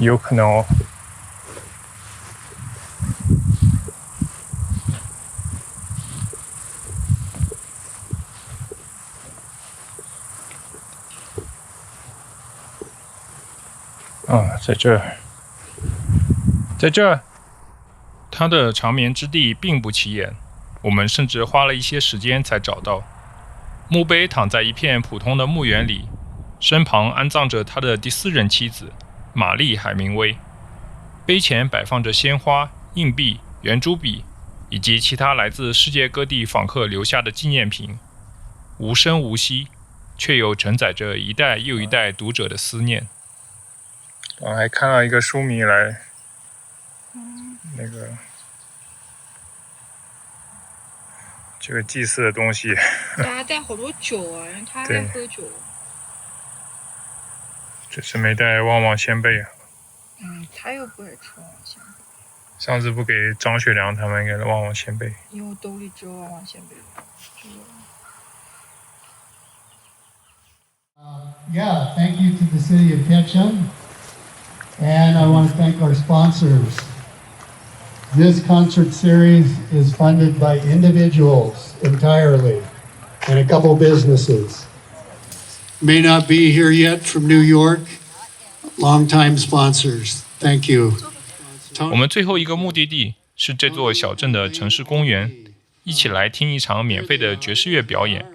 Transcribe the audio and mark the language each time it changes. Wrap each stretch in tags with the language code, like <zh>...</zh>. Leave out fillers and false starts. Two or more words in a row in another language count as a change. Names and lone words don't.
<zh>有可能哦。在這兒，在這兒。他的長眠之地並不起眼，我們甚至花了一些時間才找到。墓碑躺在一片普通的墓園裡，身旁安葬着他的第4任妻子瑪麗·海明威。碑前擺放着鮮花、硬幣、圓珠筆以及其他來自世界各地訪客留下的紀念品，無聲無息，卻又承載着一代又一代讀者的思念。我還看到一個書迷來，這個祭祀的東西，大家帶好多酒啊，然後他在喝酒。只是沒帶旺旺仙貝啊。他又不會吃旺旺仙貝。上次不給張學良他們給了旺旺仙貝。因為我兜裡只有旺旺仙貝。</zh> <en>Yeah, thank you to the city of Ketchum. And I want to thank our sponsors. This concert series is funded by individuals entirely and a couple businesses. May not be here yet from New York. Longtime sponsors. Thank you.</en> <zh>我們最後一個目的地是這座小鎮的城市公園，一起來聽一場免費的爵士樂表演。</zh>